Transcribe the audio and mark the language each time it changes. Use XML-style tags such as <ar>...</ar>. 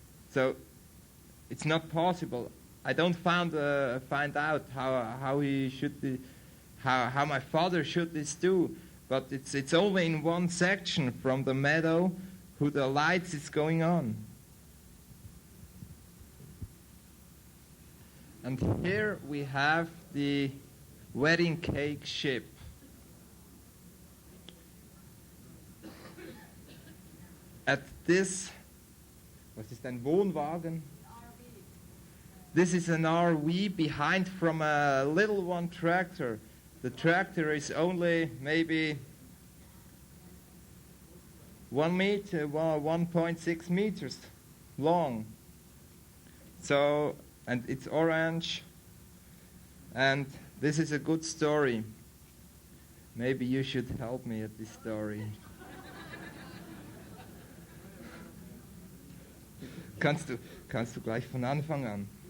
<en>So it's not possible. I don't find out how he should be, how my father should this do, but it's only in one section from the meadow who the lights is going on. And here we have the wedding cake ship. At this,</en> <de>was ist ein Wohnwagen?</de> <en>This is an RV behind from a little one tractor. The tractor is only maybe 1 meter, 1.6 meters long. So, and it's orange. And this is a good story. Maybe you should help me at this story.</en> <de>Kannst du gleich von Anfang an?</de>